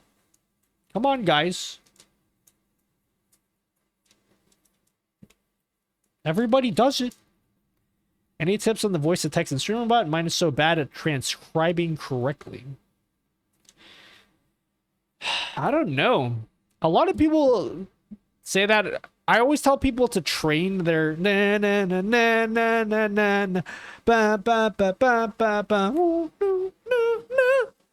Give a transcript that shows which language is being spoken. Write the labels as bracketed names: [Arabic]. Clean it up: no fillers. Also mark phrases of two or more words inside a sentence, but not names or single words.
[English] Come on, guys. Everybody does it. Any tips on the voice to text in Streamer.bot? Mine is so bad at transcribing correctly. I don't know. A lot of people say that. I always tell people to train their na na na na na na na na ba ba ba ba ba ba ooh, ooh, ooh, ooh.